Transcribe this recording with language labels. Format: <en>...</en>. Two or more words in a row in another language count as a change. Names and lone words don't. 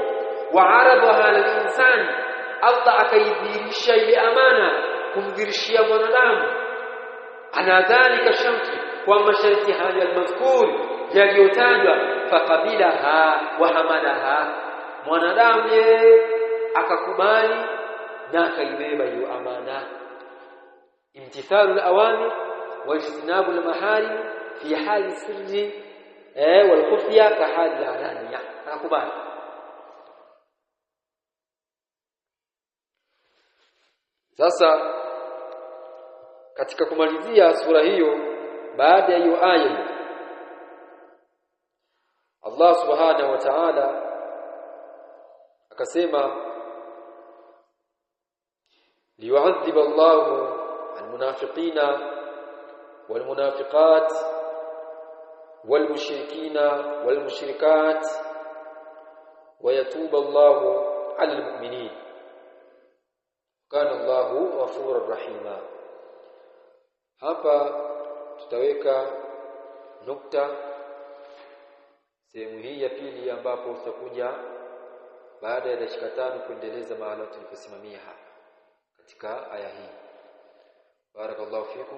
<ar>وعرضها على الإنسان,</ar> <sw>Allah akaidhirisha ile amana, kumdhirishia mwanadamu</sw> <ar>على ذلك شرط,</ar> <sw>kwa masharti haya al-mazkur yaliyotajwa,</sw> <ar>فقبلها وحملها,</ar> <sw>mwanadamu yeye akakubali na akaibeba hiyo amana.</sw> <ar>امتثال الأوامر واجتناب المحارم في حال السر والخفية كحال العلانية,</ar> <sw>akakubali. Sasa katika kumalizia sura hiyo, baada ya hiyo aya,</sw> <ar>الله سبحانه وتعالى akasema ليعذب الله المنافقين والمنافقات والمشركين والمشركات ويتوب الله على المؤمنين كان الله غفورا رحيما.</ar> <sw>Hapa tutaweka nukta sehemu hii ya pili, ambapo tutakuja baada ya dakika 5 kuendeleza maana tuliposimamia hapa katika aya hii.</sw> <ar>بارك الله فيكم.</ar>